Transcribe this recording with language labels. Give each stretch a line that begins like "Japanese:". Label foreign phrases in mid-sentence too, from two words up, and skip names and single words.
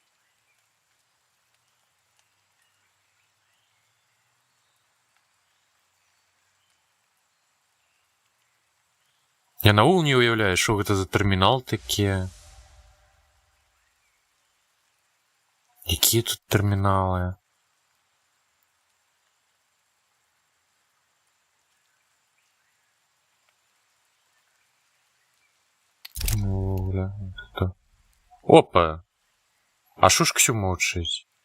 Belarusian: Я наогул не ўяўляю, што гэта за тэрмінал такі. Якія тут тэрміналы? Ну,
Russian: бля, что?
Ukrainian: Опа! А шо ж Ксю мовчить?